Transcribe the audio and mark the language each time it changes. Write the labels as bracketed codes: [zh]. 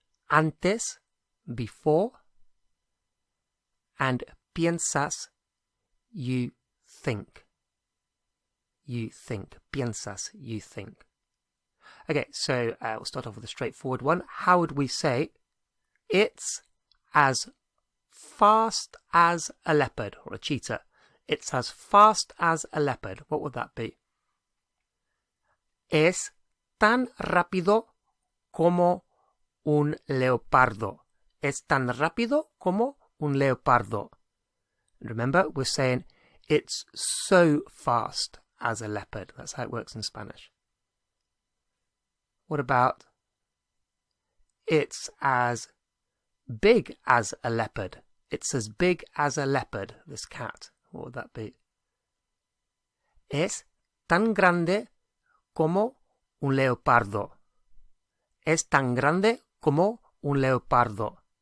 [en] Antes, before, and piensas, you think. You think. Piensas, you think. Okay, so we'll start off with a straightforward one. How would we say it's as fast as a leopard or a cheetah? It's as fast as a leopard. What would that be? [es] Es tan rápido como un leopardo. Es tan rápido como un leopardo. [en] Remember, we're saying it's so fast as a leopard. That's how it works in Spanish. What about it's as big as a leopard? It's as big as a leopard, this cat. What would that be? [es] Es tan grande como un leopardo. Es tan grande como un leopardo.